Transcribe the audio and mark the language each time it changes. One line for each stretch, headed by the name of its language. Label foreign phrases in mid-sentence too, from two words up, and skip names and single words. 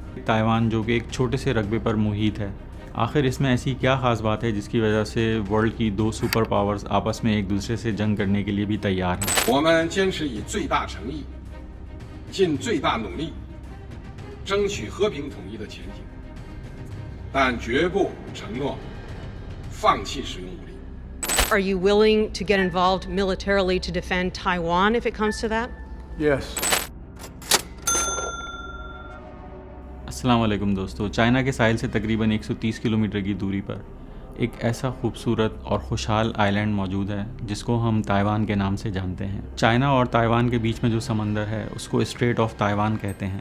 Urdu: تائیوان جو کہ ایک چھوٹے سے رقبے پر محیط ہے۔ آخر اس میں ایسی کیا خاص بات ہے جس کی وجہ سے ورلڈ کی دو
English: super powers
Urdu: آپس میں ایک دوسرے سے جنگ کرنے کے لیے بھی تیار ہیں.
Chinese: 我们坚持以最大诚意，尽最大努力，争取和平统一的前景，但绝不承诺放弃使用武力。
English: Are you willing to get involved militarily to defend Taiwan if it comes to that? Yes.
Urdu: السلام علیکم دوستو، چائنا کے ساحل سے تقریباً 130 کلومیٹر کی دوری پر ایک ایسا خوبصورت اور خوشحال آئی لینڈ موجود ہے جس کو ہم تائیوان کے نام سے جانتے ہیں. چائنا اور تائیوان کے بیچ میں جو سمندر ہے اس کو
English: Strait of Taiwan
Urdu: کہتے ہیں.